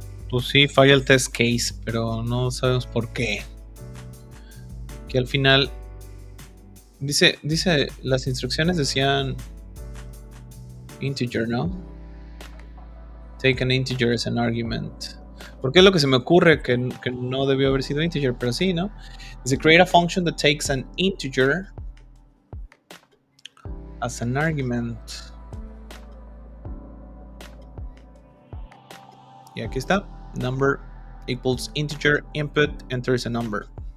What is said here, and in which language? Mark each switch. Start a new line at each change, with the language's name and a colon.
Spanish: Pues sí, falla el test case, pero no sabemos por qué. Que al final dice las instrucciones decían integer, ¿no?
English: Take an integer as an argument.
Spanish: Porque es lo que se me ocurre que no debió haber sido integer, pero sí, ¿no? Dice
English: create a function that takes an integer as an argument.
Spanish: Y aquí está.
English: Number equals integer input enters a number.